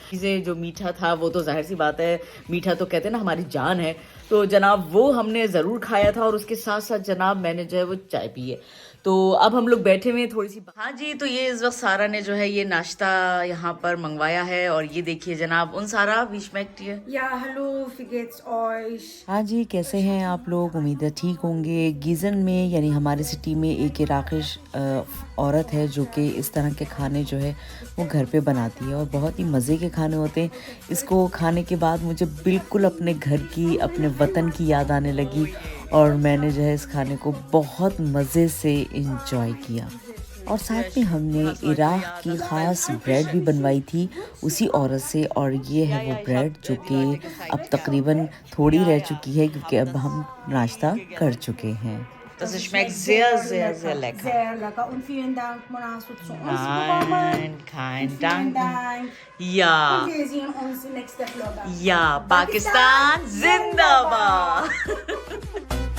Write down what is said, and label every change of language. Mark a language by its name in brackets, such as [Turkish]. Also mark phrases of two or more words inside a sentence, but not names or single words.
[Hindi] चीज़ें जो मीठा था वो तो जाहिर सी बात है, मीठा तो कहते हैं ना हमारी जान है, तो जनाब वो हमने ज़रूर खाया था, और उसके साथ साथ जनाब मैंने जो है वो चाय पी है। तो अब हम लोग बैठे हुए थोड़ी सी, हाँ जी, तो ये इस वक्त सारा ने जो है ये नाश्ता यहाँ पर मंगवाया है, और ये देखिए जनाब उन सारा विशमैक्ट है। [German] Ja, hallo, wie geht's euch? [Hindi] हाँ जी, कैसे हैं आप लोग? उम्मीद है ठीक होंगे। गीज़न में यानी हमारे सिटी में एक इराक़िश औरत है जो कि इस तरह के खाने जो है वो घर पे बनाती है, और बहुत ही मज़े के खाने होते हैं। इसको खाने के बाद मुझे बिल्कुल अपने घर की, अपने वतन की याद आने लगी, और मैंने जो है इस खाने को बहुत मज़े से इंजॉय किया। और साथ में हमने इराक़ की ख़ास ब्रेड भी बनवाई थी उसी औरत से, और ये है वो ब्रेड जो कि अब तकरीबन थोड़ी रह चुकी है क्योंकि अब हम नाश्ता कर चुके हैं। [German] Das schmeckt sehr, sehr, sehr lecker. Sehr lecker und vielen Dank, Mona, dass du zu uns gekommen. Nein, kein Vielen Dank. Dank. Ja, Und wir sehen uns im nächsten Vlog. [Hindi] ja, Pakistan Zindabad.